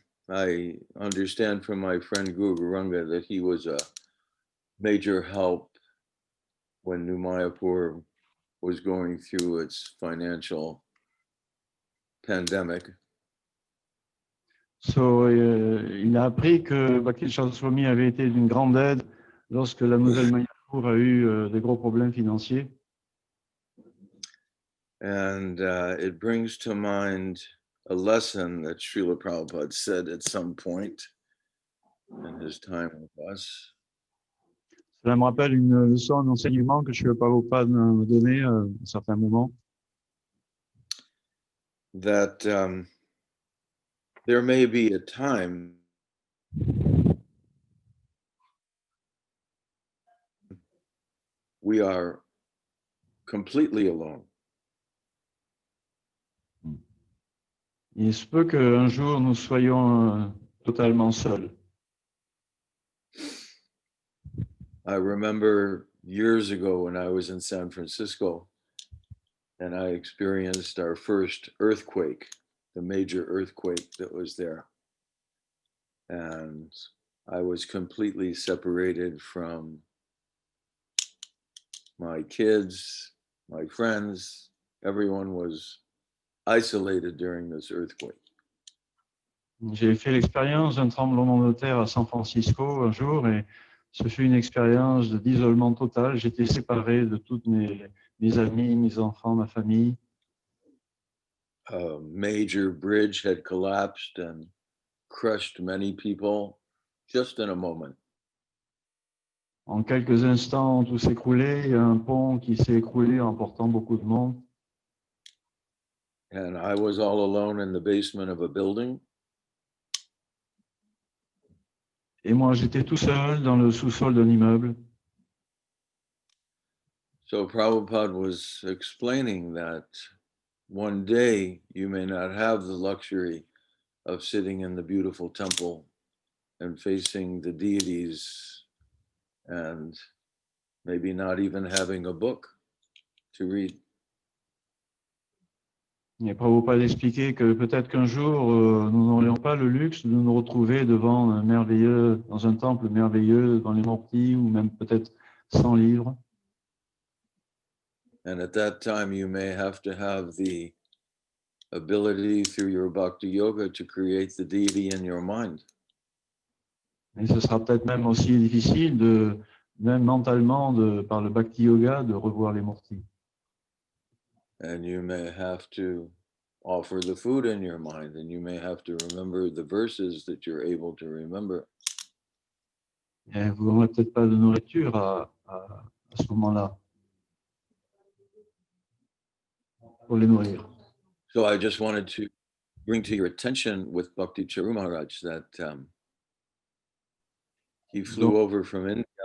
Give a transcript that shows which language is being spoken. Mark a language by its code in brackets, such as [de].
[en] I understand from my friend Guru Garanga that he was a major help when New Mayapur was going through its financial pandemic. [fr] So, il a appris que Bhakti Charu Swami avait été d'une grande aide lorsque la nouvelle Mayapur a eu des gros problèmes financiers. [en] And it brings to mind a lesson that Srila Prabhupada said at some point in his time with us. [fr] Cela me rappelle une leçon, un enseignement que je Prabhupada me donnait à un certain moment. [en] That there may be a time we are completely alone. [fr] Il se peut qu'un jour nous soyons totalement seuls. [en] I remember years ago when I was in San Francisco and I experienced our first earthquake, the major earthquake that was there. And I was completely separated from my kids, my friends. Everyone was isolated during this earthquake. [fr] J'ai fait l'expérience d'un tremblement de terre à San Francisco un jour et ce fut une expérience d'isolement total. J'étais séparé de tous mes amis, mes enfants, ma famille. [en] A major bridge had collapsed and crushed many people just in a moment. [fr] En quelques instants, tout s'écroulait. Il y a un pont qui s'est écroulé emportant beaucoup de monde. [en] And I was all alone in the basement of a building. [fr] Et moi, j'étais tout seul dans le sous-sol d'un immeuble. [en] So Prabhupada was explaining that one day you may not have the luxury of sitting in the beautiful temple and facing the deities and maybe not even having a book to read. [fr] Et Prabhupada expliquait que peut-être qu'un jour, nous n'aurions pas le luxe de nous retrouver devant dans un temple merveilleux, dans les Murtis, ou même peut-être sans livre. [en] And at that time, you may have to have the ability through your bhakti yoga to create the deity in your mind. [fr] Et ce sera peut-être même aussi difficile, même mentalement, par le bhakti yoga, de revoir les Murtis. [en] And you may have to offer the food in your mind, and you may have to remember the verses that you're able to remember. [fr] Et vous n'aurez peut-être pas de nourriture à ce moment-là pour les nourrir. [en] So I just wanted to bring to your attention with Bhakti Charu Maharaj that he flew over from India.